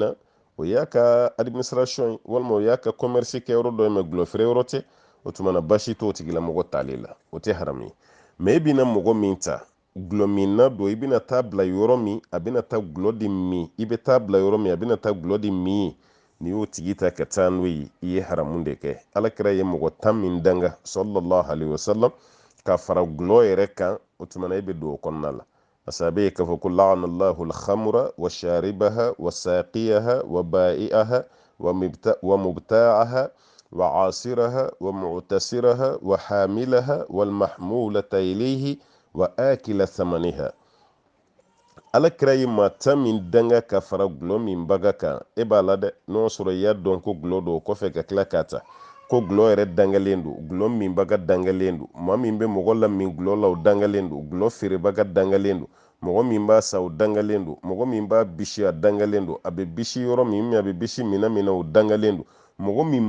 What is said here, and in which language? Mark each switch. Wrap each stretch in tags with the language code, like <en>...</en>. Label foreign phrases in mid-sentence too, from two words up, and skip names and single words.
<bm>na o y'a ka administration ye walima o y'a ka commerce kɛ yɔrɔ dɔ ye mɛ gulɔ feere yɔrɔ tɛ o tuma na baasi t'o tigilamɔgɔ tale la o tɛ haramu ye mɛ i bɛna mɔgɔ min ta gulɔminna don i bɛna taa bila yɔrɔ min a bɛna taa gulɔ de min i bɛ taa bila yɔrɔ min a bɛna taa gulɔ de min ni y'o tigi ta ka taa n'o ye i ye haramu de kɛ alakira ye mɔgɔ 10 min danga</bm> <ar>صلى الله عليه وسلم</ar> <bm>ka fara gulɔ yɛrɛ kan o tuma na i bɛ don o kɔnɔna la asabe k'a fɔ ko</bm> <ar>لعن الله الخمر وشاربها وساقيها وبائعها ومبتاعها وعاصرها ومعتصرها وحاملها والمحمولة إليه وآكل ثمنها</ar> <bm>alakira ye maa 10 min danga ka fara gulɔ min baga kan e b'a la dɛ n'o sɔrɔ i y'a dɔn ko gulɔ don kɔfɛ ka tila k'a ta ko gulɔ yɛrɛ dangalen don gulɔ min baga dangalen don maa min bɛ mɔgɔ la min gulɔ la o dangalen don gulɔ feerebaga dangalen don mɔgɔ min b'a sa o dangalen don mɔgɔ min b'a bisi a dangalen don a bɛ bisi yɔrɔ min a bɛ bisi minɛ min na o dangalen don mɔgɔ min</bm>